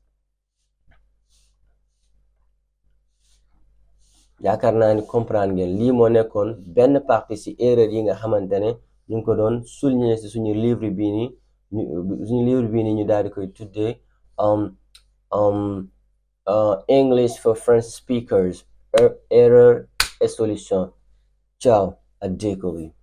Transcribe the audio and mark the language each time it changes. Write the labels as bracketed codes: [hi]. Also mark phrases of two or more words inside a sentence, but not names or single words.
[wo] yaakaar naa ni comprendre ngeen lii moo nekkoon benn partie ci erreur yi nga xamante ne ñu ngi ko doon souligner ci suñu livre bii nii ñu daal di koy tuddee English for French speakers error et solution ciao ak découvrir